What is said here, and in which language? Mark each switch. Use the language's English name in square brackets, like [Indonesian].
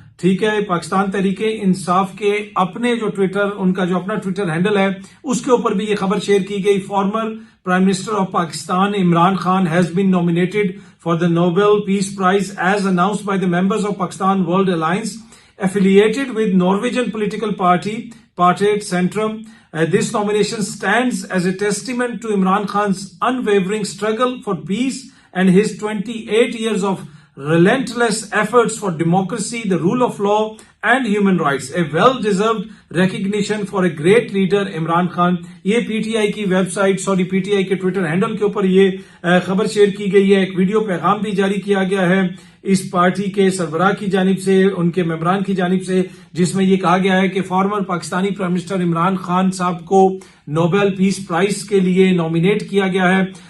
[Hindi] ठीक है, पाकिस्तान तहरीके इंसाफ के अपने जो ट्विटर, उनका जो अपना ट्विटर हैंडल है, उसके ऊपर भी ये खबर शेयर की गई। [English] Former prime minister of Pakistan Imran Khan has been nominated for the Nobel peace prize as announced by the members of Pakistan world alliance affiliated with Norwegian political party Partiet Centrum. This nomination stands as a testament to Imran Khan's unwavering struggle for peace and his 28 years of relentless efforts for democracy, the rule of law and human rights. A well-deserved recognition for a great leader Imran Khan. [Hindi] ये PTI की website, PTI के Twitter handle के ऊपर ये खबर share की गई है। एक वीडियो पैगाम भी जारी किया गया है इस पार्टी के सरबराह की जानिब से, उनके मेंबरान की जानिब से, जिसमें यह कहा गया है कि farmer Pakistani prime minister Imran Khan साहब को नोबेल पीस प्राइज के लिए नॉमिनेट किया गया है।